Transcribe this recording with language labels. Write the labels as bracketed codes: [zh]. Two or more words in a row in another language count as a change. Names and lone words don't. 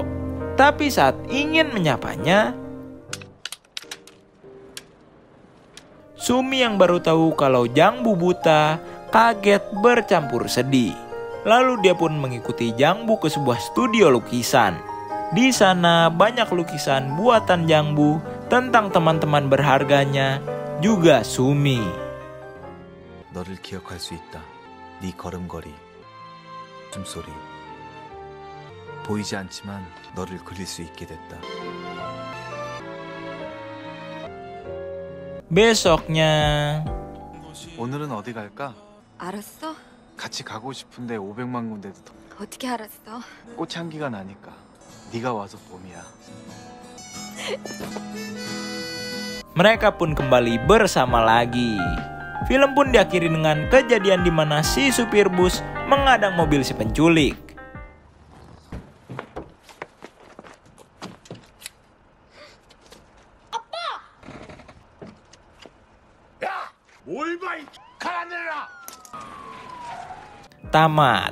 [id] Tapi saat ingin menyapanya, Sumi yang baru tahu kalau Jangbu buta, kaget bercampur sedih. Lalu dia pun mengikuti Jangbu ke sebuah studio lukisan. Di sana banyak lukisan buatan Jangbu tentang teman-teman berharganya, juga Sumi. [ko] 너를 기억할 수 있다. 네 걸음걸이, 숨소리. 보이지 않지만 너를 그릴 수 있게 됐다. [id] Besoknya, [ko] 오늘은 어디 갈까? 알았어? 같이 가고 싶은데 500만 군데도 더. 어떻게 알았어? 꽃향기가 나니까. 네가 와서 봄이야. [id] mereka pun kembali bersama lagi. Film pun diakhiri dengan kejadian di mana si supir bus mengadang mobil si penculik. Tamat.